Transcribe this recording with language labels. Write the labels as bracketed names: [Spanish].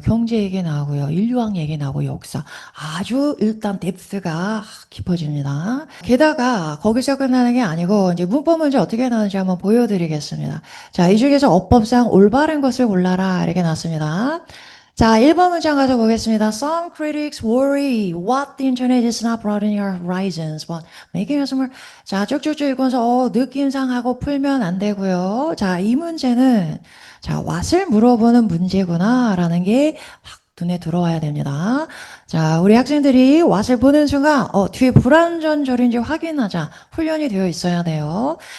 [Korean] 경제 얘기 나오고요. 인류학 얘기 나오고 역사. 아주 일단 뎁스가 깊어집니다. 게다가 거기서 끝나는 게 아니고 이제 문법 문제 어떻게 나오는지 한번 보여드리겠습니다. 자, 이 중에서 어법상 올바른 것을 골라라 이렇게 나왔습니다. 자, 1번 문장 가서 보겠습니다. [English] Some critics worry what the internet is not broadening our horizons, but making us more. [Korean] 자, 쭉쭉쭉 읽으면서 느낌상하고 풀면 안 되고요. 자, 이 문제는 자, what을 물어보는 문제구나라는 게 확 눈에 들어와야 됩니다. 자, 우리 학생들이 왓을 보는 순간, 뒤에 불완전절인지 확인하자. 훈련이 되어 있어야 돼요.